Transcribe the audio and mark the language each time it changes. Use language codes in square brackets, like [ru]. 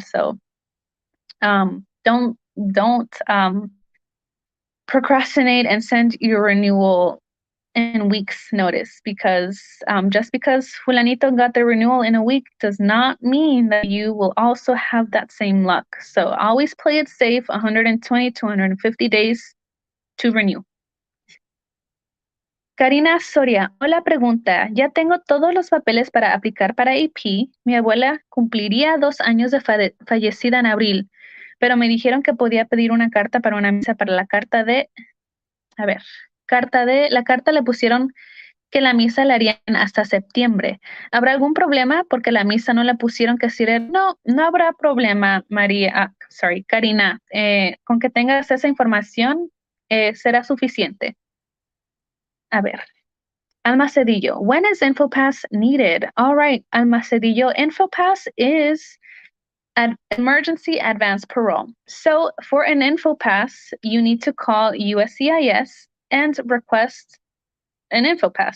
[en] So don't procrastinate and send your renewal in weeks notice, because just because fulanito got the renewal in a week does not mean that you will also have that same luck. So always play it safe, 120 to 150 days to renew. [es] Karina Soria, hola, pregunta. Ya tengo todos los papeles para aplicar para AP. Mi abuela cumpliría 2 años de fallecida en abril, pero me dijeron que podía pedir una carta para una misa para la carta de, a ver, la carta le pusieron que la misa la harían hasta septiembre. ¿Habrá algún problema porque la misa no la pusieron que decir? No, no habrá problema, Karina. Con que tengas esa información será suficiente. A ver. [en] Alma Cedillo, when is InfoPass needed? All right, Alma Cedillo, InfoPass is an emergency advance parole. So for an InfoPass, you need to call USCIS and request an InfoPass.